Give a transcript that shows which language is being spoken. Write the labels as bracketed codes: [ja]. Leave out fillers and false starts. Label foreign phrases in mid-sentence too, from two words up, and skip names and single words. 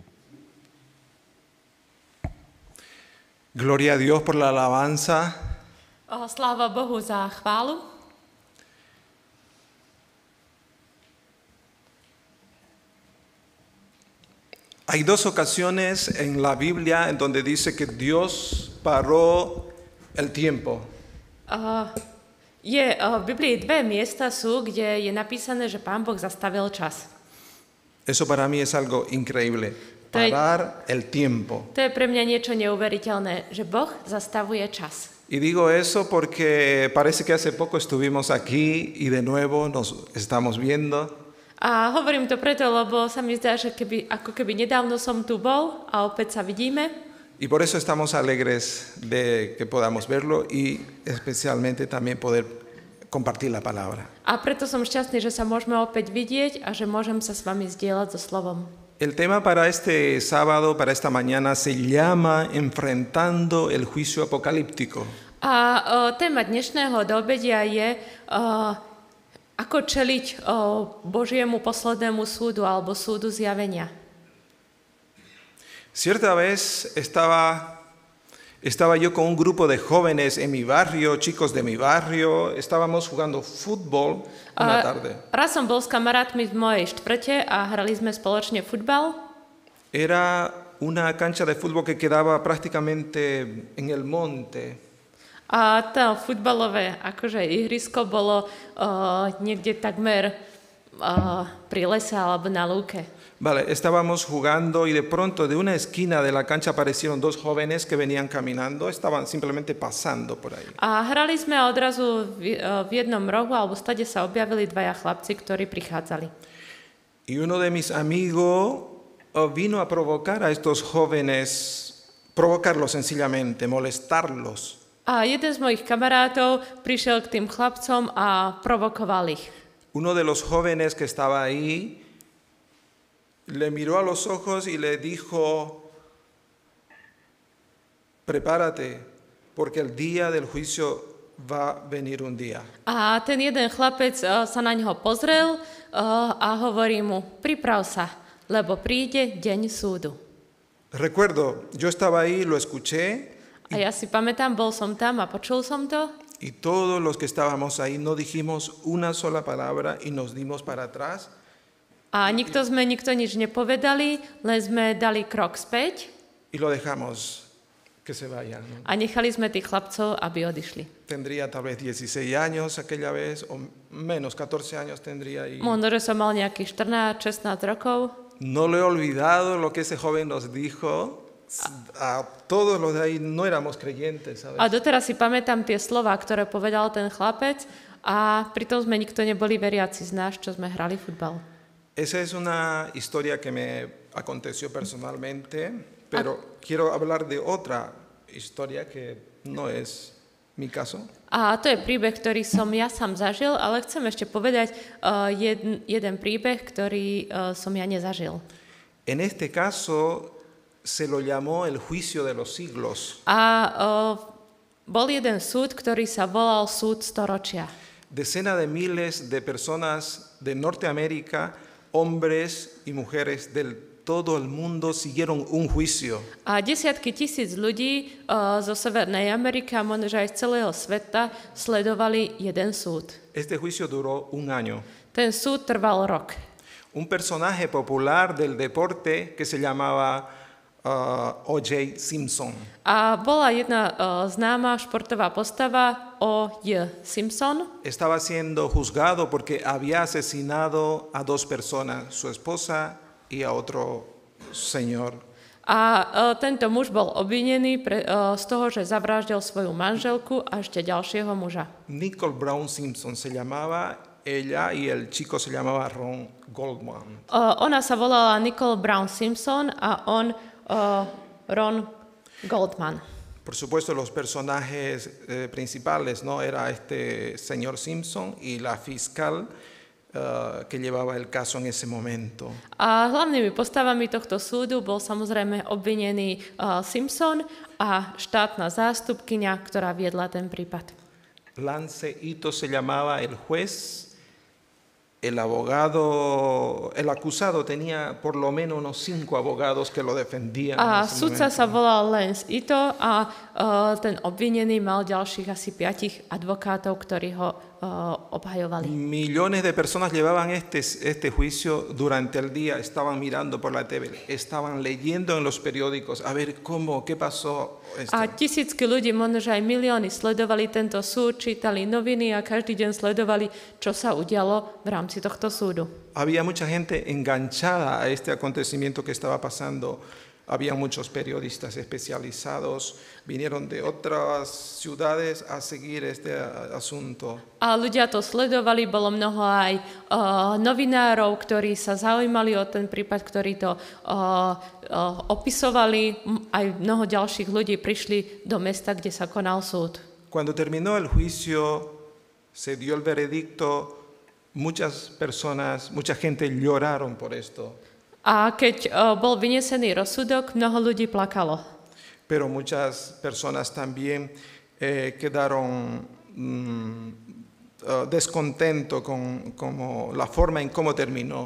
[es] Gloria a Dios por la alabanza [sk] Sláva Bohu za chválu. [es] Hay dos ocasiones en la Biblia en donde dice que Dios paró el tiempo. [sk] V Biblii dve miesta sú, kde je napísané, že Pán Boh zastavil čas. [es] Eso para mí es algo increíble. [sk] To je- [es] Parar el tiempo. [sk] To je pre mňa niečo neuveriteľné, že Boh zastavuje čas. [es] Y digo eso porque parece que hace poco estuvimos aquí y de nuevo nos estamos viendo. [sk] A hovorím to preto, lebo sa mi zdá, že ako keby nedávno som tu bol a opäť sa vidíme. [es] Y por eso estamos alegres de que podamos verlo y especialmente también poder compartir la palabra. [sk] A preto som šťastný, že sa môžeme opäť vidieť a že môžem sa s vami zdieľať so slovom. [es] El tema para este sábado, para esta mañana, se llama Enfrentando el juicio apocalíptico. [sk] A téma dnešného doobedia je, ako čeliť Božiemu poslednému súdu alebo súdu zjavenia. [es] Cierta vez estaba yo con un grupo de jóvenes en mi barrio, chicos de mi barrio, estábamos jugando fútbol una tarde. [sk] Raz som bol s kamarátmi v mojej štvrte a hrali sme spoločne futbal. [es] Era una cancha de fútbol que quedaba prácticamente en el monte. [sk] A to futbalové akože ihrisko bolo niekde takmer pri lese alebo na lúke. [es] Vale, estábamos jugando y de pronto de una esquina de la cancha aparecieron dos jóvenes que venían caminando, estaban simplemente pasando por ahí. [sk] A hrali sme a odrazu v jednom rohu alebo stade sa objavili dvaja chlapci, ktorí prichádzali. [es] Y uno de mis amigos vino a provocar a estos jóvenes, provocarlos sencillamente, molestarlos. [sk] A jeden z mojich kamarátov prišiel k tým chlapcom a provokoval ich. [es] Uno de los jóvenes que estaba ahí le miró a los ojos y le dijo: prepárate, porque el día del juicio va a venir un día. [sk] A ten jeden chlapec sa na ňoho pozrel a hovorí mu: priprav sa, lebo príde deň súdu. [es] Recuerdo, yo estaba ahí, lo escuché, [sk] A ja si pamätám, bol som tam a počul som to. [es] y todos los que estábamos ahí no dijimos una sola palabra y nos dimos para atrás. [sk] A nikto nič nepovedali, len sme dali krok späť [es] Y lo dejamos que se vayan, ¿no? [sk] a nechali sme tých chlapcov, aby odišli. [es] Tendría tal vez 16 años aquella vez, o menos, 14 años tendría. Y [sk] Možno, že som mal nejakých 14-16 rokov. [es] no le he olvidado lo que ese joven nos dijo. A todos los de ahí no éramos creyentes, ¿sabes? [sk] A doteraz si pamätám tie slova, ktoré povedal ten chlapec a pritom sme nikto neboli veriaci z nás, čo sme hrali futbal. [es] Esa es una historia que me aconteció personalmente, pero quiero hablar de otra historia que no es mi caso. [sk] A to je príbeh, ktorý som ja sám zažil, ale chcem ešte povedať jeden príbeh, ktorý som ja nezažil. [es] En este caso se lo llamó el juicio de los siglos. [sk] A bol jeden súd, ktorý sa volal súd storočia. [es] Decenas de miles de personas de Norteamérica, hombres y mujeres del todo el mundo siguieron un juicio. [sk] A desiatky tisíc ľudí zo Severnej Ameriky a možno aj z celého sveta sledovali jeden súd. [es] Este juicio duró un año. [sk] Ten súd trval rok. [es] Un personaje popular del deporte que se llamaba O.J. Simpson. [sk] A bola jedna známa športová postava O.J. Simpson. [es] Estaba siendo juzgado porque había asesinado a dos personas, su esposa y a otro señor. [sk] A tento muž bol obvinený z toho, že zavraždil svoju manželku a ešte ďalšieho muža. [es] Nicole Brown Simpson se llamaba ella y el chico se llamaba Ron Goldman. [sk] Ona sa volala Nicole Brown Simpson a on Ron Goldman. [es] Por supuesto, los personajes principales, ¿no? Era este señor Simpson y la fiscal que llevaba el caso en ese momento. [sk] A hlavnými postavami tohto súdu bol samozrejme obvinený Simpson a štátna zástupkyňa, ktorá viedla ten prípad. [es] Lance Ito se llamaba el juez el acusado tenía por lo menos unos 5 abogados que lo defendían. [sk] A [es] en ese [sk] sudca [es] momento. [sk] sa volal Lance Ito a ten obvinený mal ďalších asi 5 advokátov, ktorí ho obhajovali. [es] Millones de personas llevaban este juicio durante el día, estaban mirando por la TV, estaban leyendo en los periódicos, a ver qué pasó. A tisícky ľudí, možno že aj milióny, sledovali tento súd, čítali noviny a každý deň sledovali, čo sa udialo v rámci tohto súdu. Había mucha gente enganchada a este acontecimiento que estaba pasando. Había muchos periodistas especializados, vinieron de otras ciudades a seguir este asunto. [sk] A ľudia to sledovali, bolo mnoho aj novinárov, ktorí sa zaujímali o ten prípad, ktorí to opisovali. Aj mnoho ďalších ľudí prišli do mesta, kde sa konal súd. [es] Cuando terminó el juicio, se dio el veredicto, muchas gente lloraron por esto. [sk] A keď bol vynesený rozsudok, mnoho ľudí plakalo. [es] Pero muchas personas también quedaron descontento con la forma en cómo terminó.